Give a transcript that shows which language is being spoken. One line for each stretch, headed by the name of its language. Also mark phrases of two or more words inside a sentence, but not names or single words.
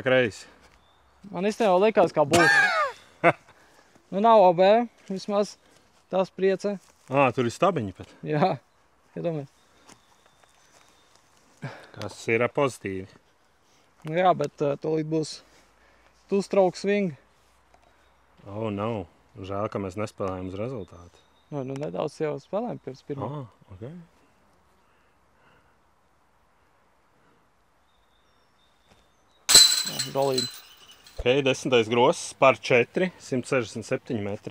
Latvian: pa kreisi. Man īstenībā likās, ka būs. Nu, nav OB, vismaz tās priecē. Tur ir stabiņi pat. Jā, iedomājies. Kas ir pozitīvi. Nu, jā, bet tūlīt būs
English: two-stroke swing.
Latvian: Oh, nav. Žēl, ka mēs nespēlējam uz rezultātu. Nu, nedaudz jau spēlējam pirms pirmā. Okay. Jā, dolīdi. Ok, 10. gross par 4, 167 metri.